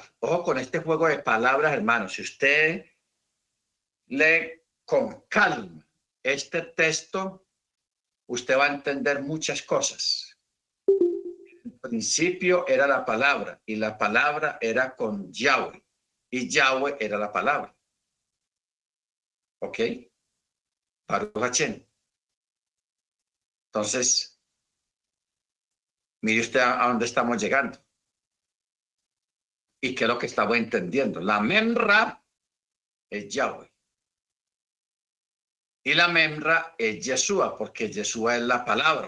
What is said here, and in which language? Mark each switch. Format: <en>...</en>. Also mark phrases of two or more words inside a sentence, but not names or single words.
<es>Ojo con este juego de palabras, hermanos. Si usted lee con calma este texto, usted va a entender muchas cosas. En principio era la palabra y la palabra era con Yahweh y Yahweh era la palabra.</es> <he>¿Ok? ברוך השם.</he> <es>Entonces, mire usted a dónde estamos llegando. ¿Y qué es lo que estamos entendiendo? La membra es Yahweh. Y la membra es Yeshua, porque Yeshua es la palabra.</es>